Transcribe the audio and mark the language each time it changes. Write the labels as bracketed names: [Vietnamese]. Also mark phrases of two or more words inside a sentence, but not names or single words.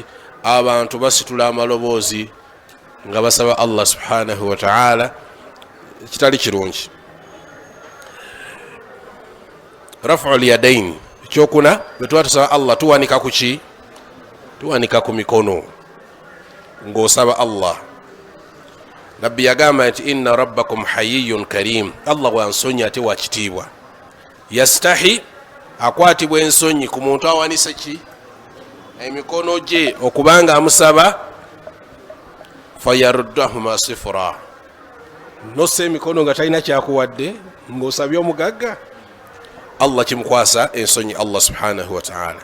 [Ganda] Abantu basitula amaloboozi nga basaba Allah [Arabic] سبحانه وتعالى, [Ganda] kitali kirungi. [Arabic] رفع اليدين, [Ganda] ekyokuna bwe tuba tusaba Allah tuwanika ku ki? Tuwanika ku mikono ng'osaba Allah. Nabbi yagamba nti [Arabic] إن ربكم حيي كريم, [Ganda] Allah wansonyi ate wakitiibwa. Yastahi, akwatibwa ensonyi ku muntu awanisa ki? Emikono gye okubanga amusaba. [Arabic] فيردهما صفرا, [Ganda] nossa emikono nga talina kyakuwadde ng'osabye omugagga, Allah kimukwasa ensonyi Allah [Arabic] سبحانه وتعالى.